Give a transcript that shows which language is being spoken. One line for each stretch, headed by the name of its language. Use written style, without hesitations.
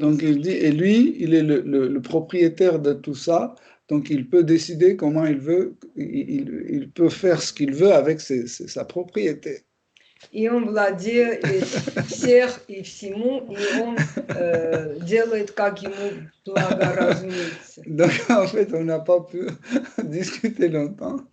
French: Donc il dit, et lui, il est le propriétaire de tout ça, donc il peut décider comment il veut, il peut faire ce qu'il veut avec sa propriété.
Russian: И он владеет всех и всему, и он делает, как ему благоразумеется.
French: Donc en fait, on n'a pas pu discuter longtemps.